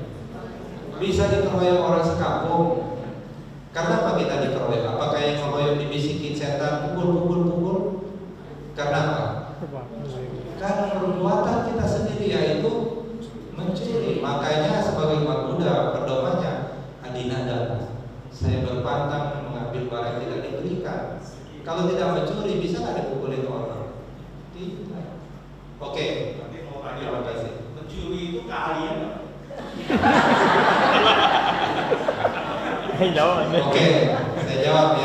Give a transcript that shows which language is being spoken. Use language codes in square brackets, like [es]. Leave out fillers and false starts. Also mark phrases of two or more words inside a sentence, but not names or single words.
[id] Bisa dikeroyok orang sekampung. Karena apa kita dikeroyok? Apakah yang ngeroyok dibisikin setan pukul? Karena apa? Karena perbuatan kita sendiri, yaitu mencuri. Makanya sebagai umat Buddha perdomannya adinadana. Saya berpantang mengambil barang yang tidak diberikan. Kalau tidak mencuri bisa nggak dipukulin orang? Tidak. Oke. Terima kasih. Mencuri itu keahlian. Oke, saya jawab ya.